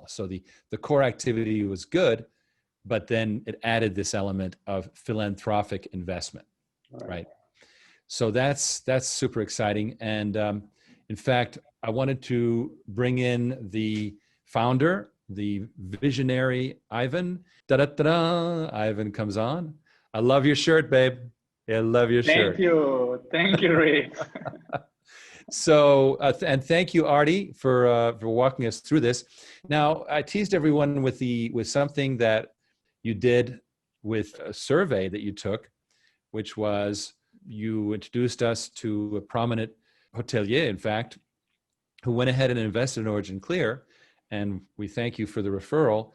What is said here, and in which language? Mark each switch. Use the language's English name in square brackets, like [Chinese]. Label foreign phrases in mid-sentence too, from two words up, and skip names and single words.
[English] So the core activity was good, but then it added this element of philanthropic investment, right? So that's super exciting. And in fact, I wanted to bring in the founder, the visionary Ivan. Da-da-da-da, Ivan comes on. I love your shirt, babe. I love your shirt. Thank you, Rick. So, and thank you, Artie, for walking us through this. Now, I teased everyone with something that you did with a survey that you took, which was you introduced us to a prominent hotelier, in fact, who went ahead and invested in Origin Clear, and we thank you for the referral.